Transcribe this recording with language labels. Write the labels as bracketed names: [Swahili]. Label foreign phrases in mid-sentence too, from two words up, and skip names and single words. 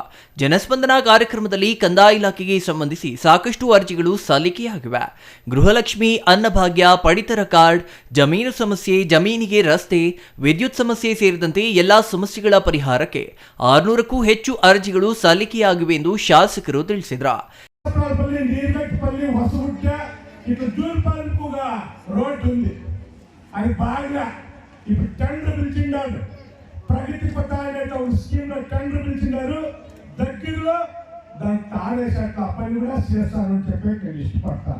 [Kannada] ಜನಸ್ಪಂದನ ಕಾರ್ಯಕ್ರಮದಲ್ಲಿ ಕಂದಾಯ ಇಲಾಖೆಗೆ ಸಂಬಂಧಿಸಿ ಸಾಕಷ್ಟು ಅರ್ಜಿಗಳು ಸಲ್ಲಿಕೆಯಾಗಿವೆ. ಗೃಹಲಕ್ಷ್ಮಿ, ಅನ್ನಭಾಗ್ಯ, ಪಡಿತರ ಕಾರ್ಡ್, ಜಮೀನು ಸಮಸ್ಯೆ, ಜಮೀನಿಗೆ ರಸ್ತೆ, ವಿದ್ಯುತ್ ಸಮಸ್ಯೆ ಸೇರಿದಂತೆ ಎಲ್ಲಾ ಸಮಸ್ಯೆಗಳ ಪರಿಹಾರಕ್ಕೆ 600ಕ್ಕೂ ಹೆಚ್ಚು ಅರ್ಜಿಗಳು ಸಲ್ಲಿಕೆಯಾಗಿವೆ ಎಂದು ಶಾಸಕರು ತಿಳಿಸಿದರು. [Telugu] ఇటు జూర్పాలకుగా రోడ్డు ఉంది, అది బాగా ఇప్పుడు టెండర్ పిలిచిండారు. ప్రగతి పథ అనే ఒక స్కీమ్ లో టెండర్ పిలిచినారు. దగ్గరలో దాని తాడేశాక పని కూడా చేస్తారని చెప్పి నేను ఇష్టపడతాను.